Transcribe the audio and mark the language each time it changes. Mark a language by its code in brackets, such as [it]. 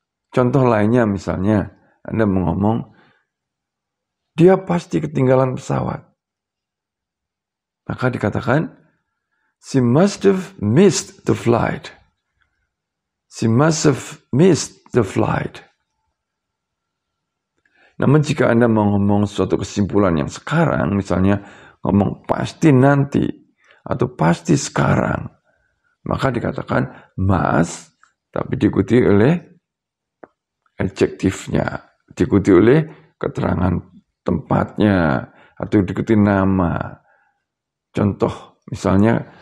[id] Contoh lainnya misalnya, Anda ngomong, dia pasti ketinggalan pesawat. Maka dikatakan, [en] she must have missed the flight. She must have missed the flight. [id] Namun jika Anda mau ngomong suatu kesimpulan yang sekarang, misalnya ngomong pasti nanti atau pasti sekarang, maka dikatakan must, tapi diikuti oleh adjektifnya, diikuti oleh keterangan tempatnya, atau diikuti nama. Contoh, misalnya